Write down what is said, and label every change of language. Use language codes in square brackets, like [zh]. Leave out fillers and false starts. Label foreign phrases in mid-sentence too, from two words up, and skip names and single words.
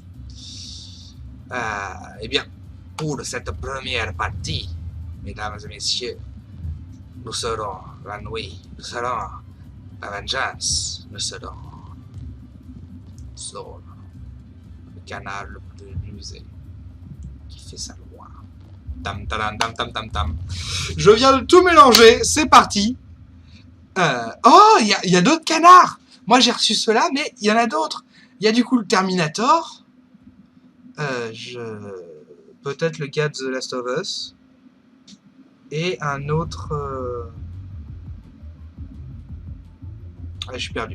[fr] Eh bien, pour cette première partie, mesdames et messieurs, nous serons la nuit, nous serons la vengeance, nous serons Saul, le canard le plus rusé, qui fait sa loi. Tam tam tam tam tam tam. Je viens de tout mélanger, c'est parti. Oh, il y a d'autres canards. Moi j'ai reçu ceux-là, mais il y en a d'autres. Il y a du coup le Terminator. Peut-être le gars de The Last of Us. Et un autre... Ah, je suis perdu.